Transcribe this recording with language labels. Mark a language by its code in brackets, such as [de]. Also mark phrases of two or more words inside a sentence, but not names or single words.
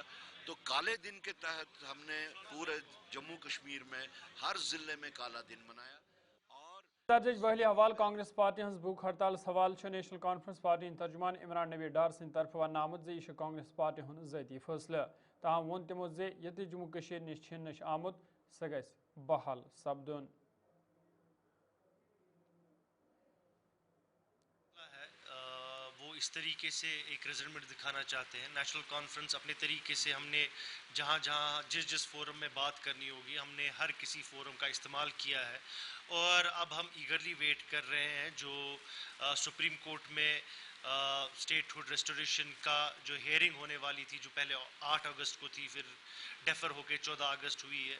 [hi] तो काले दिन के तहत हमने पूरे जम्मू कश्मीर में हर ज़िले में काला दिन मनाया। [ks] दर्ज बहली हवाल कांग्रेस पार्टी हज भूख हड़ताल सवाल नेशनल कॉन्फ्रेंस पार्टी तर्जुमान इमरान नबी डार सद तरफ वन आमुत जे यह कांग्रेस पार्टी हुन ज़ाती फैसला। ताहम वोन तमो जे ये जम्मू कश्मीर निश छिन आमुत सह गस बहाल सपदुन। [hi] वो इस तरीके से एक रिजल्ट दिखाना चाहते हैं। नेशनल कॉन्फ्रेंस अपने तरीके से हमने जहाँ जहाँ जिस फोरम में बात करनी होगी हमने हर किसी फोरम का इस्तेमाल किया है और अब हम [en] eagerly wait [hi] कर रहे हैं जो सुप्रीम कोर्ट में [en] statehood restoration [hi] का जो हेयरिंग होने वाली थी, जो पहले 8 अगस्त को थी, फिर डेफर होकर 14 अगस्त हुई है।